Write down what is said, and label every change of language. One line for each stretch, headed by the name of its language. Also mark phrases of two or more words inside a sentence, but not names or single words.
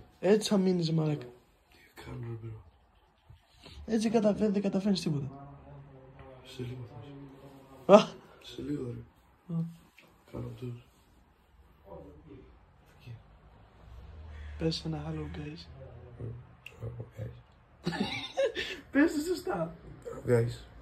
Greek: έτσι θα μείνεις μαλάκα. Τι κάνω ρε μπρο. Έτσι δεν καταφέρνεις τίποτα. Σε λίγο θα Α, σε λίγο ρε. Κάνω τους. πες ένα
English: hello guys.
Greek: Guys. Πες το σωστά. Guys.